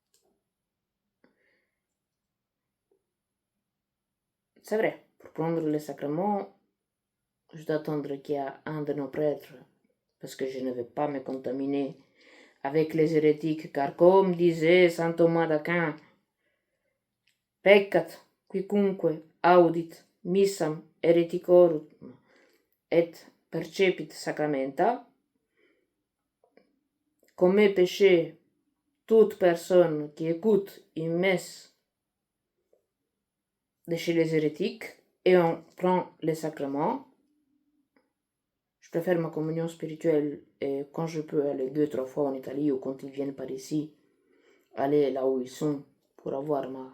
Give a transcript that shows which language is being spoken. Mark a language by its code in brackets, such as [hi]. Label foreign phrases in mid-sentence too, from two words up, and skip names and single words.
[fr] C'est vrai, pour prendre le sacrement, je dois attendre qu'il y ait un de nos prêtres, parce que je ne vais pas me contaminer avec les hérétiques, car comme disait saint Thomas d'Aquin, [la] peccat quicunque audit missam hereticorum et percepit sacramenta, [fr] commet péché toute personne qui écoute une messe de chez les hérétiques et on prend les sacrements. Je préfère ma communion spirituelle et quand je peux aller 2-3 fois en Italie ou quand ils viennent par ici, aller là où ils sont pour avoir ma...